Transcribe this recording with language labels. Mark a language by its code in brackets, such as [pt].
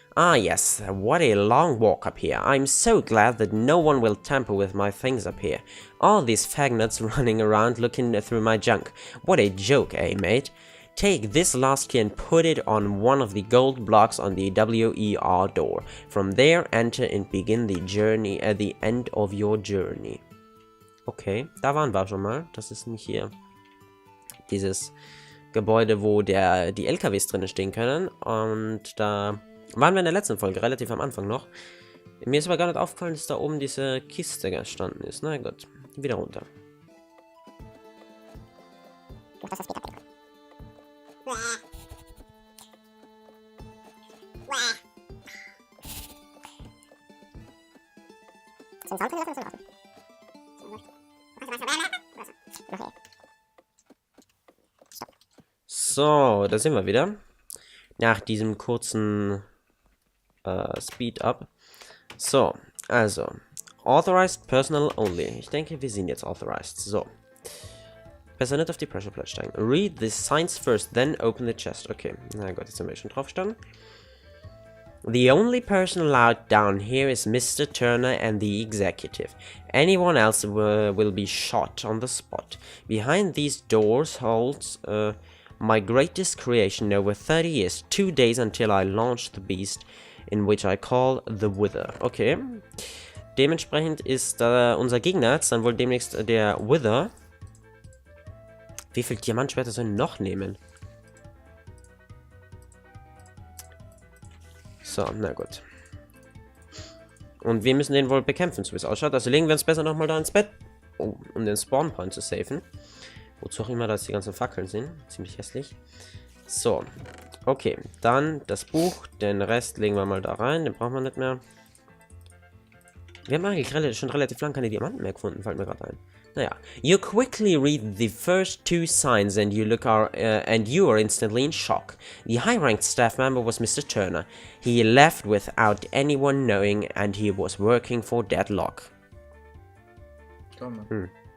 [en] Ah yes, what a long walk up here. I'm so glad that no one will tamper with my things up here. All these fagnuts running around looking through my junk. What a joke, eh, mate? Take this last key and put it on one of the gold blocks on the WER door. From there, enter and begin the journey at the end of your journey. [de] Okay, da waren wir schon mal. Das ist nicht hier. Dieses Gebäude, wo die LKWs drin stehen können. Und da waren wir in der letzten Folge, relativ am Anfang noch. Mir ist aber gar nicht aufgefallen, dass da oben diese Kiste gestanden ist. Na gut, wieder runter. das Speed up. Zum Sound können wir das noch okay. So, da sind wir wieder. Nach diesem kurzen Speed-Up. So, also. [en] Authorized Personal Only. [de] Ich denke, wir sind jetzt authorized. So. Besser nicht auf die Pressure Plate steigen. [en] Read the signs first, then open the chest. [de] Okay, na gut, jetzt sind wir schon drauf gestanden. [en] The only person allowed down here is Mr. Turner and the executive. Anyone else will be shot on the spot. Behind these doors holds my greatest creation in over 30 years. 2 days until I launch the beast, in which I call the Wither. Okay. [de] Dementsprechend ist unser Gegner jetzt dann wohl demnächst der Wither. Wie viel Diamantschwerter sollen wir noch nehmen? So, na gut. Und wir müssen den wohl bekämpfen, so wie es ausschaut. Also legen wir uns besser nochmal da ins Bett, um den Spawnpoint zu safen. Wozu auch immer das die ganzen Fackeln sind. Ziemlich hässlich. So. Okay, dann das Buch. Den Rest legen wir mal da rein. Den brauchen wir nicht mehr. Wir haben eigentlich schon relativ lange keine Diamanten mehr gefunden, fällt mir gerade ein. Naja. [en] You quickly read the first 2 signs and you are instantly in shock. The high-ranked staff member was Mr. Turner. He left without anyone knowing and he was working for DEADLOCK. Hm.